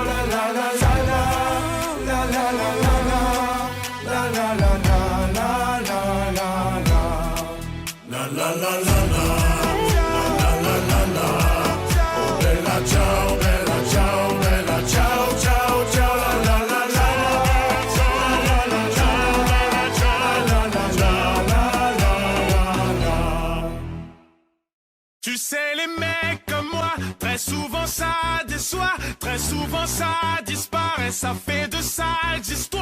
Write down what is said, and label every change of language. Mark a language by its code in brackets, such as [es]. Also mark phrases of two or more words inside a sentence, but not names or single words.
[it] La la la la la, la la la la la, la la la la la la la. La la la la la, la la la la. Oh bella ciao, bella ciao, bella ciao, ciao, ciao. La la la la la, la la la la. [fr] Tu sais, les mecs comme moi, très souvent ça déçoit, très souvent ça disparaît, ça fait de sales histoires.